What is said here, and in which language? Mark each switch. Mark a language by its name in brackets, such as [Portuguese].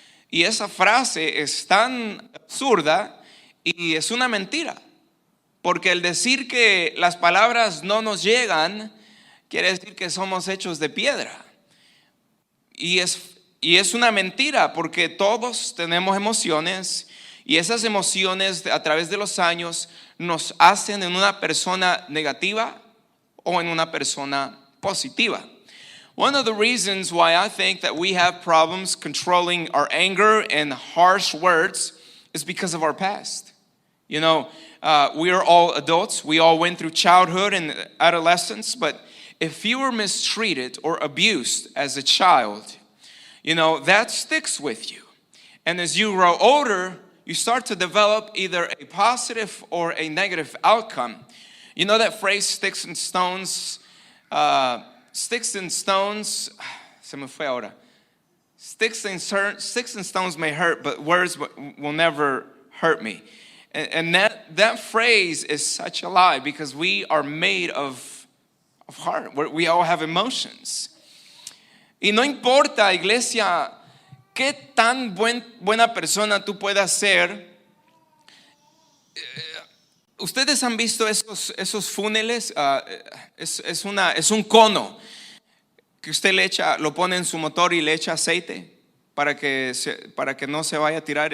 [Spanish] Y esa frase es tan absurda y es una mentira, porque el decir que las palabras no nos llegan quiere decir que somos hechos de piedra. Y es una mentira, porque todos tenemos emociones, y esas emociones a través de los años nos hacen en una persona negativa o en una persona positiva. [English] One of the reasons why I think that we have problems controlling our anger and harsh words is because of our past. You know, we are all adults. We all went through childhood and adolescence, but if you were mistreated or abused as a child, you know, that sticks with you. And as you grow older, you start to develop either a positive or a negative outcome. You know that phrase, sticks and stones? Sticks and stones, [Spanish] se me fue ahora. [English] Sticks and stones may hurt, but words will never hurt me. And that phrase is such a lie, because we are made of heart. We all have emotions. [Spanish] Y no importa, iglesia, qué tan buena persona tú puedas ser. Ustedes han visto esos túneles. Es un cono que usted lo pone en su motor y le echa aceite para que no se vaya a tirar.